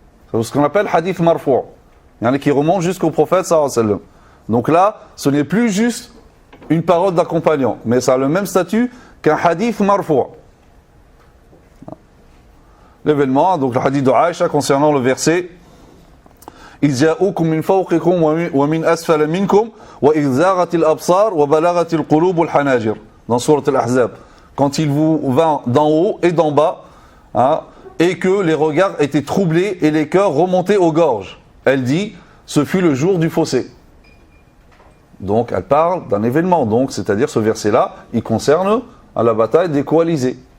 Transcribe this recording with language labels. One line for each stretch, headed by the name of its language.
French: C'est ce qu'on appelle hadith marfou'. Qui remonte jusqu'au prophète sallallahu alayhi wa sallam. Donc là, ce n'est plus juste une parole d'un compagnon, mais ça a le même statut qu'un hadith marfou'. L'événement, donc le hadith de Aïcha concernant le verset
Arabic: إذ جاءوكم من فوقكم ومن أسفل منكم وإذ زاغت الأبصار وبلغت القلوب الحناجر.
French: Dans Sourate Al-Ahzab. Quand il vous vint d'en haut et d'en bas, hein, et que les regards étaient troublés et les cœurs remontés aux gorges. Elle dit, ce fut le jour du fossé. Donc elle parle d'un événement. Donc, c'est-à-dire ce verset-là, il concerne à la bataille des coalisés.